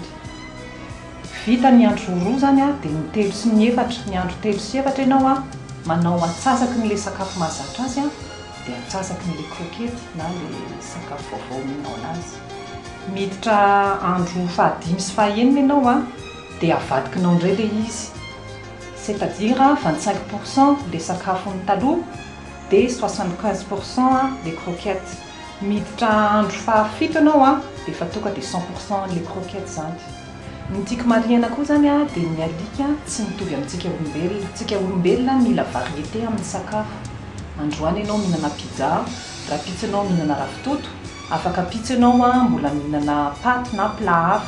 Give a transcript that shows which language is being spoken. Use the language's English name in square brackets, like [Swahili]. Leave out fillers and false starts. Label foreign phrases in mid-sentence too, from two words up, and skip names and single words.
[Malagasy] Vita ny andro roa zany a dia ny telo sy ny efatra, ny andro telo sy efatra ianao a manao antsasaky n'ilay sakafo mahazatra azy a dia antsasaky n'ilay krokety na ilay sakafo vaovao minao anazy. Miditra andro fahadimy sy fahaenina ianao a dia avadikinao indray ilay izy. C'est-à-dire 25% les sakafony taloha dia 75% [French] les croquettes. [Malagasy] Miditra andro fahafito ianao a dia efa tonga dia 100% [French] les croquettes [Malagasy] zany. Ny tiako marihana koa zany a dia ny alika tsy mitovy amintsika olombelona. Tsika olombelona mila variété amin'ny sakafo. Androany ianao mihinana pizza, raha pizza ianao mihinana ravitoto, afaka pizza ianao a mbola mihinana paty na plat hafa.